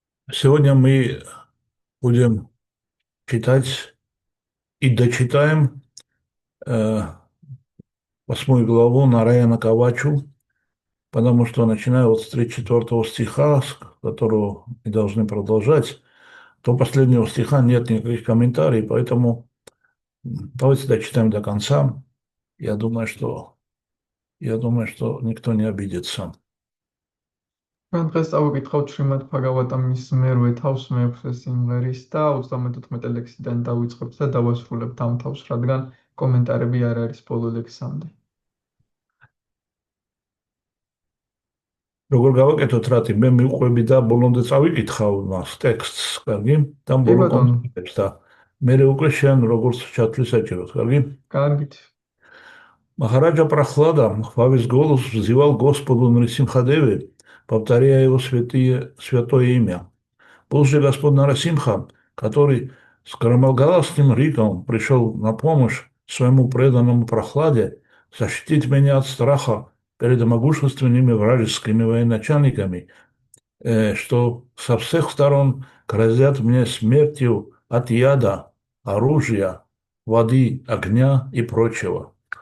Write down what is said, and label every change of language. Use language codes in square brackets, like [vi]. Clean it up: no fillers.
[ru] Сегодня мы будем читать и дочитаем 8 главу Нараяна Кавачу, потому что, начиная вот с 34 стиха, с которого мы должны продолжать, до последнего стиха нет никаких комментариев, поэтому давайте дочитаем до конца. Я думаю, что, я думаю, что никто не обидится. [ka] ჩვენ დღეს წავიკითხავთ შრიმად ბჰაგავატამის მერვე თავს მეექვსე სიმღერის და 34 ლექსიდან დავიწყებთ და დავასრულებთ ამ თავს, რადგან კომენტარები არ არის ბოლო ლექსამდე. როგორ გავაკეთოთ რატი მე მივყვები და ბოლომდე წავიკითხავ მას ტექსტს, კარგი? და კი ბოლო ბატონო, კომენტარებს და მე უკვე შენ როგორც ჩათვლი საჭიროთ, карги? კარგით. [ru] Махараджа Прохлада во весь голос взывал Господу Нарисимхадеве, повторяя его святое имя. Был же Господь Нарасимха, который с громогласным риком пришел на помощь своему преданному Прохладе защитить меня от страха перед могущественными вражескими военачальниками, что со всех сторон грозят мне смертью от яда, оружия, воды, огня и прочего.